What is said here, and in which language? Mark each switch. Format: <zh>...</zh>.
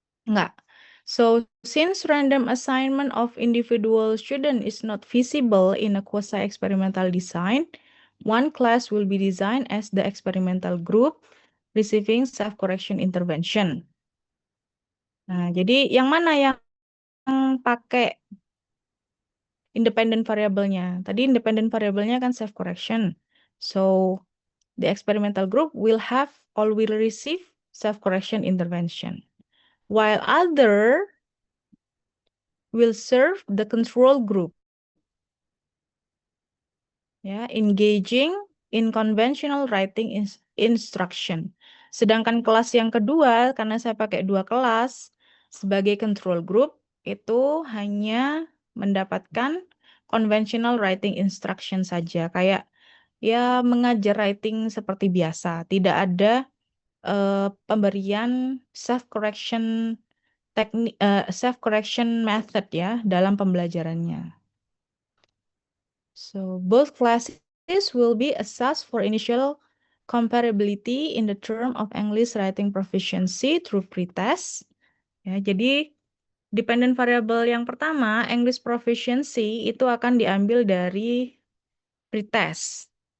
<id>Enggak.</id> <en>So, since random assignment of individual student is not feasible in a quasi-experimental design, one class will be designed as the experimental group receiving self-correction intervention.</en> <id>Nah, jadi yang mana yang pakai independent variabelnya? Tadi independent variabelnya kan self-correction.</id> <en>So, the experimental group will receive self-correction intervention. While other will serve the control group. Ya, engaging in conventional writing instruction.</en> <id>Sedangkan kelas yang kedua, karena saya pakai 2 kelas, sebagai control group, itu hanya mendapatkan</id> <en>conventional writing instruction</en> <id>saja. Kayak ya mengajar writing seperti biasa. Tidak ada pemberian self-correction method ya dalam pembelajarannya.</id> <en>So both classes will be assessed for initial comparability in the term of English writing proficiency through pretest.</en> <id>Ya, jadi dependent variable yang pertama, English proficiency, itu akan diambil dari pretest.</id>